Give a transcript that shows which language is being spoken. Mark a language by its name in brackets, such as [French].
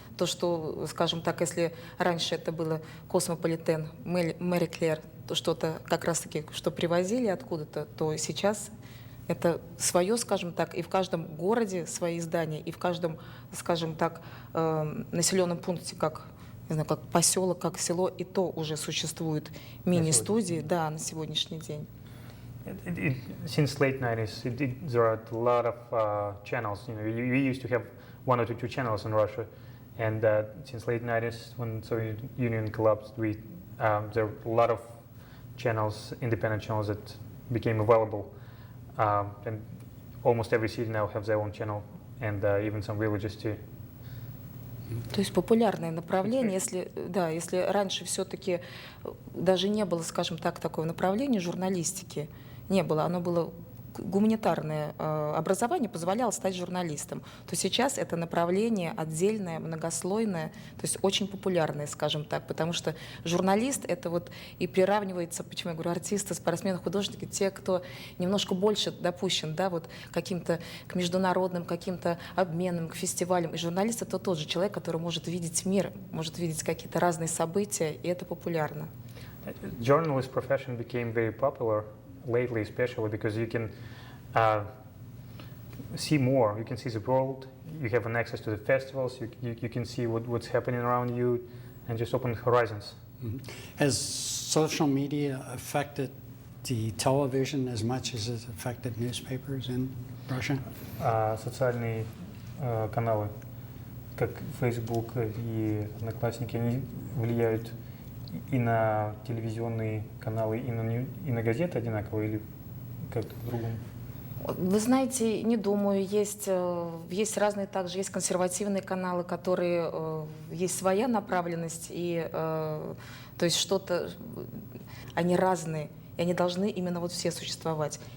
[Russian] То, что, скажем так, если раньше это было Космополитен, Мэри Клэр, то что-то как раз-таки, что привозили откуда-то, то сейчас это свое, скажем так, и в каждом городе свои издания, и в каждом, скажем так, населенном пункте, как, не знаю, как поселок, как село, и то уже существуют мини-студии, да, на сегодняшний день. [English] Since late 90s, there are a lot of channels. We used to have 1 or 2 channels in Russia, and since late 90s, when Soviet Union collapsed, there are a lot of channels, independent channels that became available, and almost every city now has their own channel, and even some villages too. [Russian] То есть популярное направление, если раньше все-таки даже не было, скажем так, такого направления журналистики, не было, оно было гуманитарное образование позволяло стать журналистом, то сейчас это направление отдельное, многослойное, то есть очень популярное, скажем так, потому что журналист — это вот и приравнивается, почему я говорю, артисты, спортсмены, художники, те, кто немножко больше допущен, да, вот каким-то к международным, каким-то обменам, к фестивалям. И журналист — это тот же человек, который может видеть мир, может видеть какие-то разные события, и это популярно. [English] Journalist profession became very popular lately, especially because you can see more. You can see the world. You have an access to the festivals. You can see what's happening around you, and just open horizons. Mhm. Has social media affected the television as much as it's affected newspapers in Russia? [Russian] Социальные каналы, как Facebook и Одноклассники, они влияют и на телевизионные каналы, и на газеты одинаково, или как-то по-другому? Вы знаете, не думаю, есть разные также, есть консервативные каналы, которые, есть своя направленность, и то есть что-то, они разные, и они должны именно вот все существовать.